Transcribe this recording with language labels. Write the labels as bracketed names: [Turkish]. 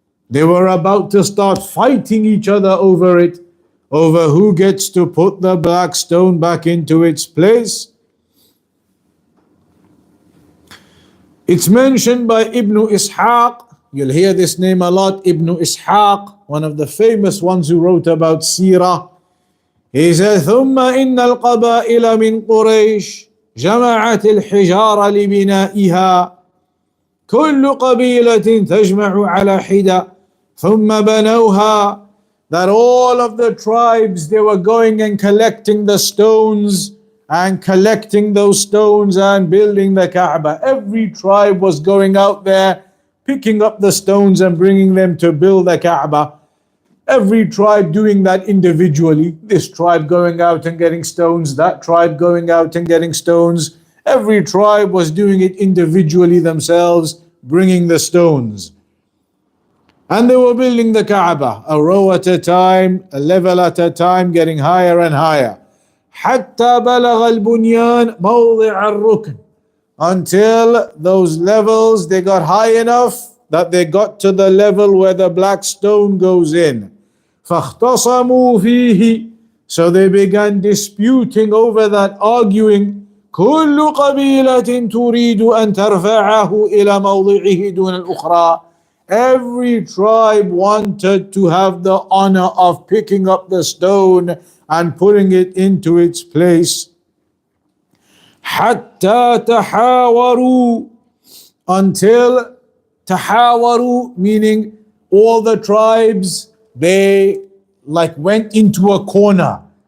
[English] They were about to start fighting each other over it, over who gets to put the black stone back into its place. It's mentioned by Ibn Ishaq. You'll hear this name a lot, Ibn Ishaq, one of the famous ones who wrote about Seerah. He says, [Arabic] ثم إن القبائل من قريش جمعت الحجار لبنائها كل قبيلة تجمع على حدة ثم بنوها. [English] That all of the tribes, they were going and collecting the stones and collecting those stones and building the Kaaba. Every tribe was going out there picking up the stones and bringing them to build the Kaaba. Every tribe doing that individually. This tribe going out and getting stones, that tribe going out and getting stones. Every tribe was doing it individually themselves, bringing the stones. And they were building the Kaaba, a row at a time, a level at a time, getting higher and higher. [Arabic] حتى بلغ البنيان موضع الركن. [English] Until those levels, they got high enough that they got to the level where the black stone goes in. [Arabic] فاختصموا فيه. [English] So they began disputing over that, arguing. [Arabic] كل قبيلة تريد أن ترفعه إلى موضعه دون الأخرى. [English] Every tribe wanted to have the honor of picking up the stone and putting it into its place. [Arabic] حتى تحاوروا. [English] Until تحاوروا, meaning all the tribes, they like went into a corner.